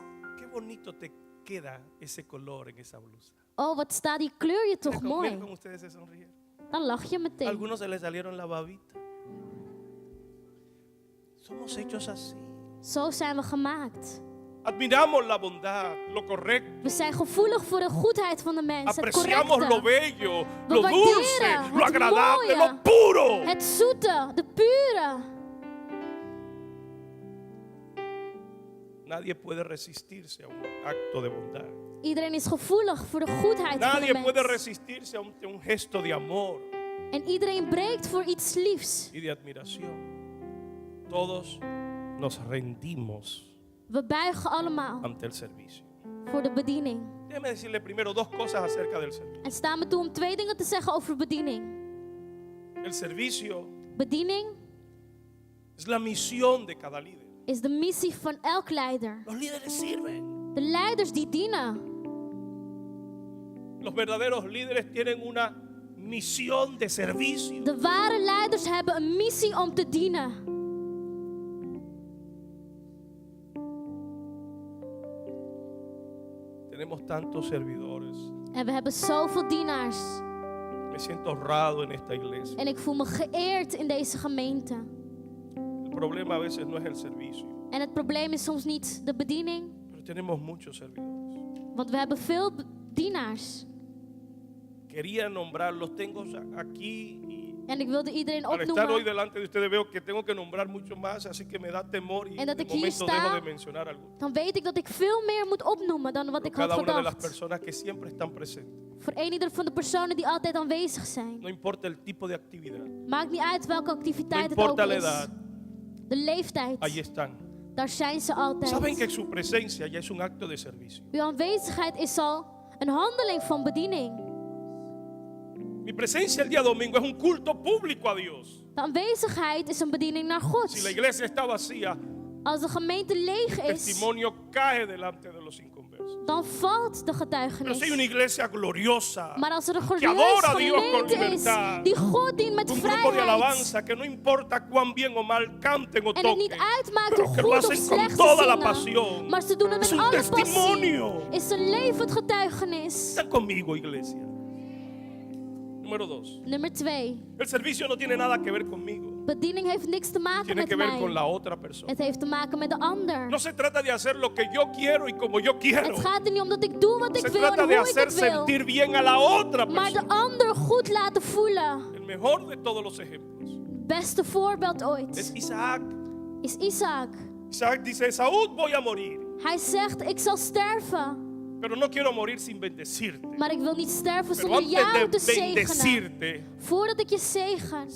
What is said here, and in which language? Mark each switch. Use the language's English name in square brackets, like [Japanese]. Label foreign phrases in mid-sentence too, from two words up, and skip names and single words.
[Spanish] qué bonito te queda ese color en esa blusa. [Dutch] oh wat staat die kleur je toch [Spanish] Mira cómo [Dutch] mooi, [Spanish] ustedes se sonrieron. [Dutch] dan lach je [Spanish] A [Dutch] meteen. [Spanish] algunos se les salieron la babita. Somos hechos así. [Dutch] Zo zijn we gemaakt. [Spanish] Admiramos la bondad, lo correcto. [Dutch] We zijn gevoelig voor de goedheid van de mens, het [Spanish] Apreciamos lo [Dutch] correcte, [Spanish] bello, [Dutch] We [Spanish] lo [Dutch] waarderen [Spanish] dulce, lo [Dutch] het [Spanish] agradable, [Dutch] mooie. [Spanish] lo puro. [Dutch] het zoete, de pure. [Spanish] Nadie puede resistirse a un acto de bondad. [Dutch] Iedereen is gevoelig voor de goedheid van de [Spanish] Nadie puede [Dutch] mens. [Spanish] resistirse a un gesto de amor [Dutch] En iedereen breekt voor iets liefs. [Spanish] y de admiración. Todos nos rendimos [Dutch] We buigen allemaal [Spanish] ante el servicio. [Dutch] voor de bediening. [Spanish] Déjeme decirle primero 2 cosas acerca del servicio. [Dutch] En sta me toe om 2 dingen te zeggen over bediening. [Spanish] El servicio [Dutch] Bediening [Spanish] es la misión de cada líder. [Dutch] is de missie van elk leider. [Spanish] Los líderes sirven. [Dutch] De leiders die dienen. [Spanish] Los verdaderos líderes tienen una misión de servicio. [Dutch] De ware leiders hebben een missie om te dienen. [Spanish] Tenemos tantos servidores. [Dutch] En we hebben zoveel dienaars. [Spanish] Me siento honrado en esta iglesia. [Dutch] En ik voel me geëerd in deze gemeente. [Spanish] El problema a veces no es el servicio, [Dutch] En het probleem is soms niet de bediening, [Spanish] pero tenemos muchos servidores. [Dutch] want we hebben veel dienaars. [Spanish] Quería nombrarlos, tengo aquí y [Dutch] En ik wilde iedereen [Spanish] al estar hoy [Dutch] opnoemen. [Spanish] delante de ustedes veo que tengo que nombrar mucho más, así que me da temor y [Dutch] En dat [Spanish] de [Dutch] ik hier [Spanish] momento [Dutch] sta, [Spanish] dejo de mencionar algunos. [Dutch] Dan weet ik dat ik veel meer moet opnoemen dan wat ik had [Spanish] Cada una de las [Dutch] gedacht. [Spanish] personas que siempre están presentes, [Dutch] Voor een ieder van de personen die altijd aanwezig zijn. [Spanish] no importa el tipo de actividad, [Dutch] Maakt niet uit welke [Spanish] no [Dutch] activiteit het ook [Spanish] importa la [Dutch] is. [Spanish] edad, [Dutch] De leeftijd, [Spanish] ahí están. [Dutch] daar zijn ze [Spanish] Saben que [Dutch] altijd. [Spanish] su presencia ya es un acto de servicio. [Dutch] Uw aanwezigheid is al een handeling van bediening. [Spanish] Mi presencia el día domingo es un culto público a Dios. [Dutch] De aanwezigheid is een bediening naar God. [Spanish] Si la iglesia está vacía, [Dutch] Als de gemeente leeg [Spanish] el [Dutch] is, [Spanish] testimonio cae delante de los inconversos. [Dutch] dan valt de [Spanish] Pero [Dutch] getuigenis. [Spanish] si hay una iglesia gloriosa, [Dutch] Maar als er een [Spanish] que adora a [Dutch] glorieuze [Spanish] Dios con [Dutch] gemeente is, [Spanish] libertad, [Dutch] die God dient met [Spanish] un grupo de [Dutch] vrijheid, [Spanish] alabanza que no importa cuán bien o mal canten o [Dutch] en het niet [Spanish] toquen, [Dutch] uitmaakt [Spanish] pero [Dutch] hoe [Spanish] que lo [Dutch] goed of [Spanish] hacen con [Dutch] slecht [Spanish] toda la [Dutch] ze [Spanish] pasión, [Dutch] zingen, maar ze doen het [Spanish] es [Dutch] met [Spanish] un [Dutch] alle passie, [Spanish] testimonio. [Dutch] is een levend getuigenis. [Spanish] Están conmigo, iglesia. Número 2. [Dutch] Nummer 2. [Spanish] El servicio no tiene nada que ver conmigo. [Dutch] Bediening heeft niks te maken [Spanish] Tiene [Dutch] met [Spanish] que ver con [Dutch] mij. [Spanish] la otra persona. [Dutch] Het heeft te maken met de ander. [Spanish] No se trata de hacer lo que yo quiero y como yo quiero. [Dutch] Het gaat er niet om dat ik doe wat ik [Spanish] Se [Dutch] wil en [Spanish] trata de [Dutch] hoe ik [Spanish] hacer [Dutch] het wil. [Spanish] sentir bien a la otra [Dutch] Maar de [Spanish] persona. [Dutch] ander goed laten voelen. [Spanish] El mejor de todos los ejemplos [Dutch] Beste voorbeeld [Spanish] es [Dutch] ooit [Spanish] Isaac. [Dutch] is Isaac. [Spanish] Isaac dice, Saúl, voy a morir, [Dutch] Hij zegt, ik zal sterven. [Spanish] pero no quiero morir sin bendecirte. [Dutch] Maar ik wil niet sterven [Spanish] Pero [Dutch] zonder jou te [Spanish] antes de [Dutch] zegenen. [Spanish] bendecirte, [Dutch] Voordat ik je zegen,